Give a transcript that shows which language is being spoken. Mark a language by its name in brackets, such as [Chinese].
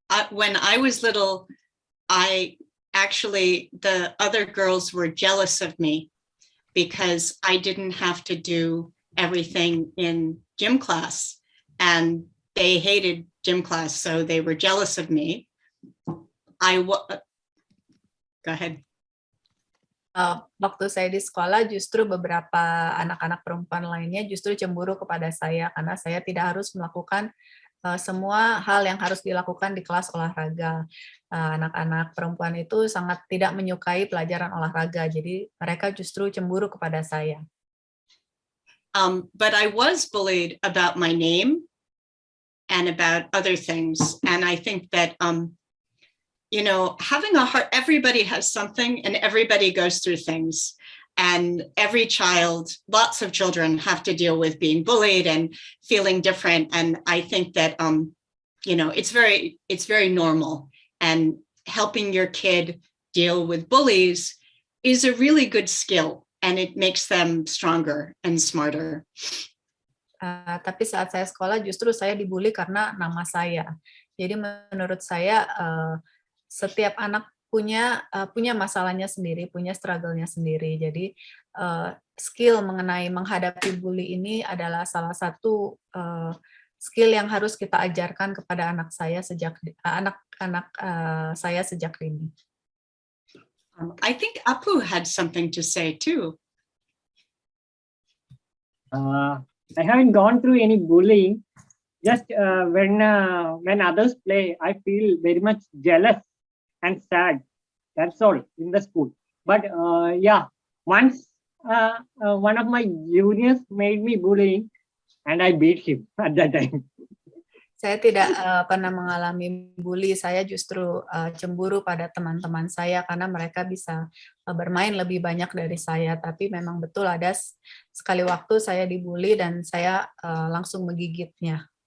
[English] When I was little, the other girls were jealous of me because I didn't have to do everything in gym class, and they hated gym class, so they were jealous of me. Go ahead. [Indonesian] Waktu saya di sekolah, justru beberapa anak-anak perempuan lainnya justru cemburu kepada saya karena saya tidak harus melakukan semua hal yang harus dilakukan di kelas olahraga. Anak-anak perempuan itu sangat tidak menyukai pelajaran olahraga, jadi mereka justru cemburu kepada saya. [English] But I was bullied about my name and about other things, and I think that you know, having a heart, everybody has something and everybody goes through things. And every child, lots of children have to deal with being bullied and feeling different. And I think that, you know, it's very normal. And helping your kid deal with bullies is a really good skill, and it makes them stronger and smarter. [Indonesian] Tapi saat saya sekolah justru saya dibully karena nama saya. Jadi menurut saya setiap anak punya masalahnya sendiri, punya struggle-nya sendiri. Jadi skill mengenai menghadapi bully ini adalah salah satu skill yang harus kita ajarkan kepada anak saya sejak dini. [English] I think Appu had something to say too. I haven't gone through any bullying. Just when others play, I feel very much jealous and sad. That's all in the school. But yeah, once one of my juniors made me bullying, and I beat him at that time. [Indonesian] Saya tidak pernah mengalami bully. Saya justru cemburu pada teman-teman saya karena mereka bisa bermain lebih banyak dari saya. Tapi memang betul ada sekali waktu saya dibully dan saya langsung menggigitnya.